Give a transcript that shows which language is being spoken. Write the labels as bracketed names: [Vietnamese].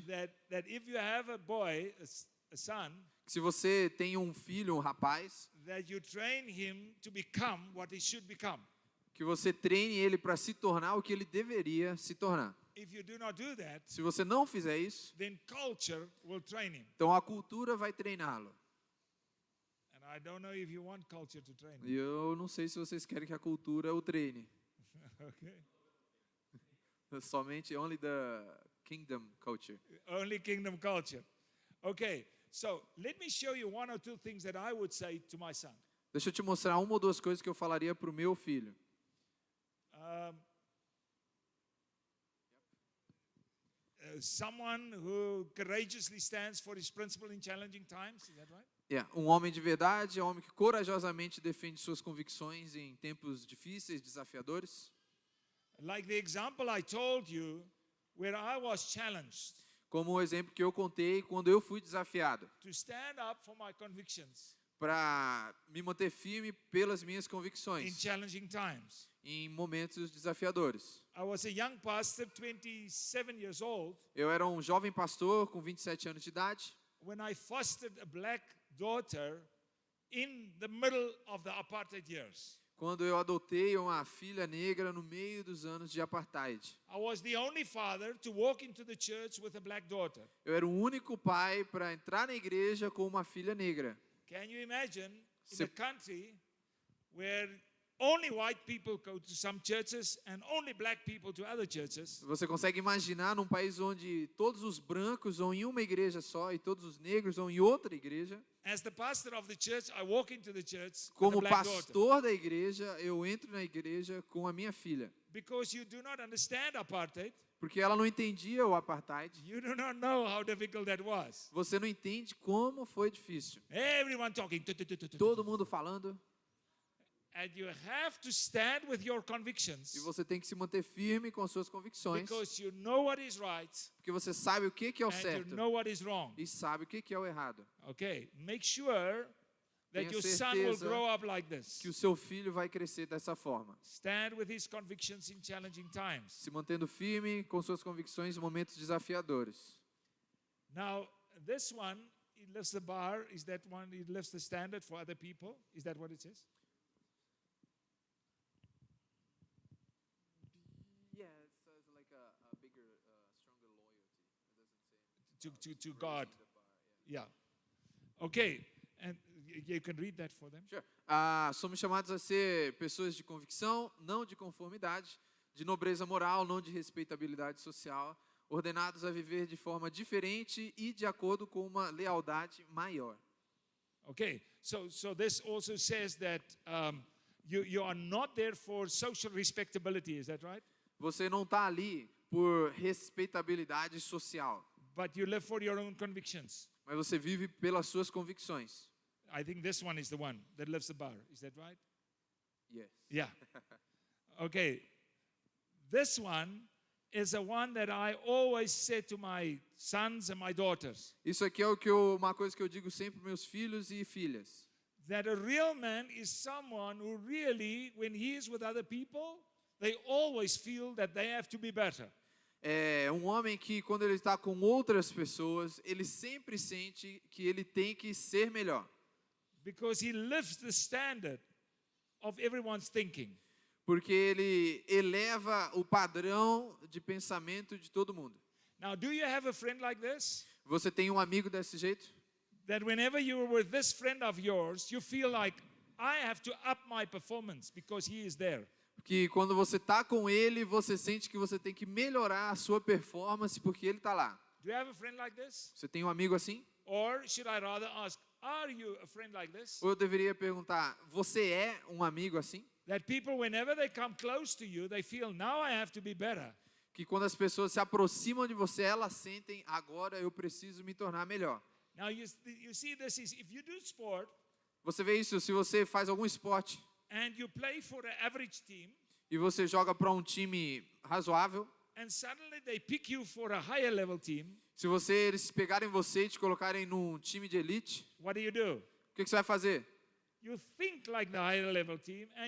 [English] that if you have a boy, a son, [Portuguese] que se você tem um filho, um rapaz, [English] that you train him to become what he should become. [Portuguese] que você treine ele para se tornar o que ele deveria se tornar. [English] If you do not do that, [Portuguese] Se você não fizer isso, [English] then culture will train him. [Portuguese] então a cultura vai treiná-lo. [English] And I don't know if you want culture to train [Portuguese] E [English] him. [Portuguese] eu não sei se vocês querem que a cultura o treine. [English] Okay. Somente only the kingdom culture. Only kingdom culture. Okay, so let me show you one or two things that I would say to my son. [Portuguese] Deixa eu te mostrar uma ou duas coisas que eu falaria para o meu filho. [English] Someone who courageously stands for his principle in challenging times, is that right? [Portuguese] Yeah, um homem de verdade é um homem que corajosamente defende suas convicções em tempos difíceis, desafiadores. [English] Like the example I told you, where I was challenged. [Portuguese] Como o exemplo que eu contei quando eu fui desafiado, [English] to stand up for my convictions [Portuguese] para me manter firme pelas minhas [English] in [Portuguese] convicções [English] challenging times. [Portuguese] em momentos desafiadores. [English] I was a young pastor, 27 years old, [Portuguese] Eu era um jovem pastor com 27 anos de idade, [English] when I fostered a black daughter in the middle of the apartheid years. [Portuguese] quando eu adotei uma filha negra no meio dos anos de apartheid. [English] I was the only father to walk into the church with a black daughter. [Portuguese] Eu era o único pai para entrar na igreja com uma filha negra. [English] Can you imagine in [Portuguese] Se- [English] a country where only white people go to some churches and only black people to other churches? [Portuguese] Você consegue imaginar num país onde todos os brancos vão em uma igreja só e todos os negros vão em outra igreja? [English] As the pastor of the church, I walk into the church with a [Portuguese] Como [English] black daughter. [Portuguese] pastor da igreja, eu entro na igreja com a minha filha. [English] Because you do not understand apartheid, [Portuguese] Porque ela não entendia o apartheid. [English] you do not know how difficult that was. [Portuguese] Você não entende como foi difícil. [English] Everyone talking. [Portuguese] Todo mundo falando. [English] And you have to stand with your convictions [Portuguese] E você tem que se manter firme com as suas convicções. [English] because you know what is right [Portuguese] Porque você sabe o que é o [English] and you [Portuguese] certo. [English] know what is wrong. [Portuguese] E sabe o que é o errado. [English] Okay, make sure that [Portuguese] Tenha [English] your son will [Portuguese] certeza [English] grow up like this. [Portuguese] Que o seu filho vai crescer dessa forma. [English] Stand with his convictions in challenging times. [Portuguese] Se mantendo firme com suas convicções em momentos desafiadores. [English] Now, this one, he lifts the bar. Is that one? He lifts the standard for other people. Is that what it says? Yeah, it says like a bigger, stronger loyalty. To God. Yeah. Okay, and you can read that for them. Sure. [Portuguese] Somos chamados a ser pessoas de convicção, não de conformidade, de nobreza moral, não de respeitabilidade social, ordenados a viver de forma diferente e de acordo com uma lealdade maior. [English] Okay, so this also says that you are not there for social respectability. Is that right? [Portuguese] Você não está ali por respeitabilidade social, [English] But you live for your own convictions. [Portuguese] mas você vive pelas suas convicções. [English] I think this one is the one that lifts the bar. Is that right? Yes. Yeah. Okay. This one is the one that I always say to my sons and my daughters. [Portuguese] Isso aqui é uma coisa que eu digo sempre para meus filhos e filhas. [English] That a real man is someone who really, when he is with other people, they always feel that they have to be better. [Portuguese] É um homem que, quando ele está com outras pessoas, ele sempre sente que ele tem que ser melhor. [English] Because he lifts the standard of everyone's thinking. [Portuguese] Porque ele eleva o padrão de pensamento de todo mundo. [English] Now, do you have a friend like this? [Portuguese] Você tem um amigo desse jeito? [English] That whenever you are with this friend of yours, you feel like, I have to up my performance because he is there. [Portuguese] Que quando você está com ele, você sente que você tem que melhorar a sua performance porque ele está lá. [English] Do you have a friend like this? [Portuguese] Você tem um amigo assim? [English] Or should I rather ask, are you a friend like this? [Portuguese] Ou eu deveria perguntar, você é um amigo assim? [English] That people, whenever they come close to you, they feel, now I have to be better. [Portuguese] Que quando as pessoas se aproximam de você, elas sentem, agora eu preciso me tornar melhor. [English] Now, you see this is, if you do sport [Portuguese] Você vê isso se você faz algum esporte [English] and you play for an average team, [Portuguese] e você joga para um time razoável, [English] and suddenly they pick you for a higher level team, [Portuguese] se eles pegarem você e te colocarem num time de elite, [English] what do? [Portuguese] o que você vai fazer? [English] You think like the higher level team and